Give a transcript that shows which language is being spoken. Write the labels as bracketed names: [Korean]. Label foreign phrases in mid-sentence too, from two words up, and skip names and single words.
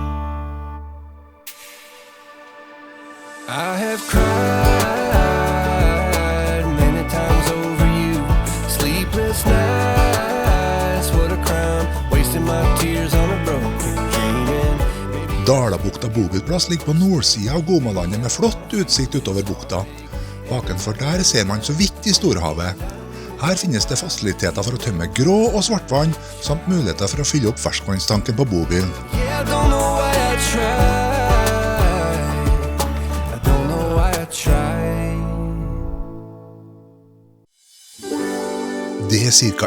[English] I have cried many times over you. Sleepless nights, what a crime. Wasting my tears on a broken dream. [Norwegian] Dalabukta bobilplass ligger på nordsida av Gomalandet med flott utsikt utover bukta. Bakenfor der ser man så vidt i Storhavet. Her finnes det fasiliteter for å tømme grå og svartvann, samt muligheter for å fylle opp ferskvannstanken på bobilen. Det er ca.